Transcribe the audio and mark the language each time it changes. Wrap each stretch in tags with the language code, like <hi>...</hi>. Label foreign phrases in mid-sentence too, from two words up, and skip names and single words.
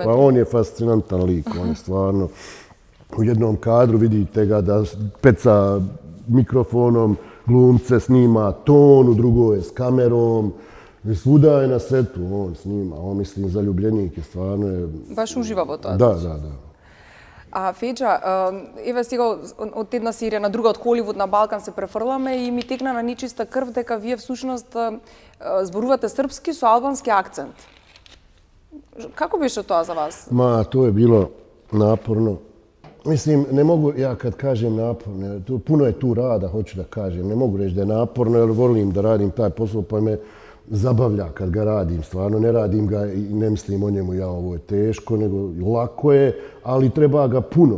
<bs>Pa on je fascinantan lik, on je stvarno. U jednom kadru vidite ga da peca mikrofonom, glumce snima ton, u drugoj je s kamerom. Svuda je na setu, on snima. On, mislim, zaljubljenik je stvarno. Baš uživa</bs> <mk>во тоа.</mk> <bs>Da.</bs> <mk>А Феџа, еве сега од една серија на друга, од Холивуд на Балкан се префрламе и ми текна на нечиста крв дека вие всушност зборувате српски со албански акцент. Како беше тоа за вас?</mk> <bs>Ma, to je bilo naporno. Mislim, ne mogu, ja kad kažem naporno, puno je tu rada, hoću da kažem. Ne mogu reći da je naporno, jer volim da radim taj posao, pa me zabavlja kad ga radim. Stvarno, ne radim ga i ne mislim o njemu, ovo je teško, nego lako je, ali treba ga puno.</bs>